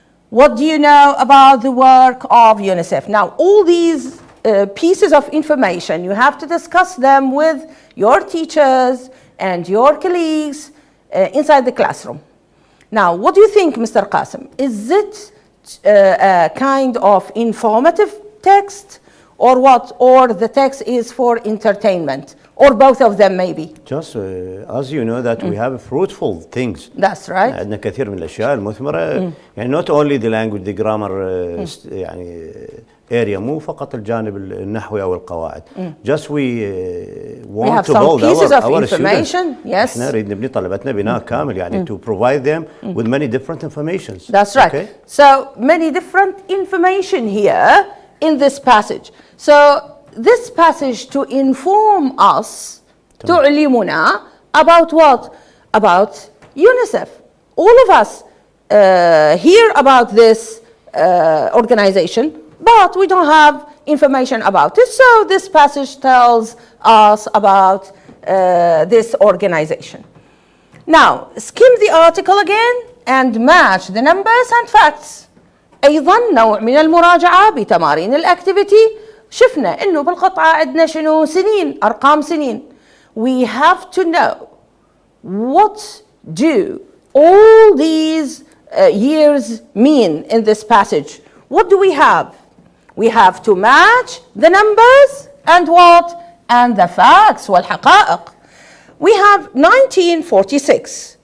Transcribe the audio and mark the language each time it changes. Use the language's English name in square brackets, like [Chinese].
[English] What do you know about the work of UNICEF? Now, all these pieces of information, you have to discuss them with your teachers and your colleagues inside the classroom. Now, what do you think, Mr. Qasim? Is it a kind of informative text or what? Or the text is for entertainment? Or both of them maybe? Just as you know that we have fruitful things. That's right. [Arabic] عندنا كثير من الأشياء المثمرة. يعني [English] not only the language, the grammar [Arabic] يعني area مو فقط الجانب النحوي أو القواعد. [English] Just we want to build our information. Yes. [Arabic] إحنا نريد نبني طلبتنا بناء كامل يعني [English] to provide them with many different informations. That's right. Okay? So many different information here in this passage. So this passage to inform us, [Arabic] تعلمنا [English] about what? About UNICEF. All of us hear about this organization, but we don't have information about it. So this passage tells us about this organization. Now, skim the article again and match the numbers and facts. [Arabic] أيضا نوع من المراجعة بتمارين الأكتيفيتي. شفنا إنه بالقطعة عندنا شنو سنين أرقام سنين. [English] We have to know what do all these years mean in this passage. What do we have? We have to match the numbers and what? And the facts [Arabic] والحقائق. [English] We have 1946.